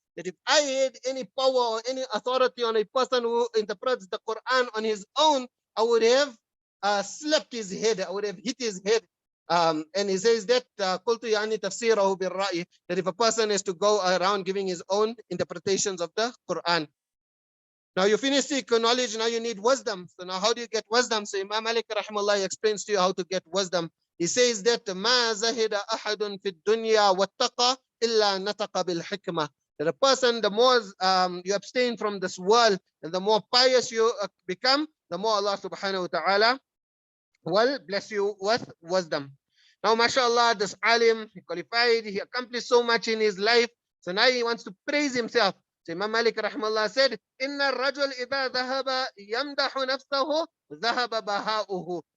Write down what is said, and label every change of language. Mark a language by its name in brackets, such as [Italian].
[English] That if I had any power or any authority on a person who interprets the Quran on his own, I would have slapped his head, I would have hit his head. And he says that [Arabic] قلت يعني تفسيره بالرأي, [English] that if a person is to go around giving his own interpretations of the Quran. Now you finish seeking knowledge, now you need wisdom. So now how do you get wisdom? So Imam Malik rahimahullah explains to you how to get wisdom. He says that [Arabic] ما زهد أحد في الدنيا واتقى إلا نطق بالحكمة. [English] That a person, the more you abstain from this world and the more pious you become, the more Allah subhanahu wa ta'ala will bless you with wisdom. Now, mashallah, this alim, he qualified, he accomplished so much in his life. So now he wants to praise himself. So Imam Malik rahmallah said, [Arabic] Inna rajul idha dhahaba yamdahu nafsahu dhahaba baha'uhu.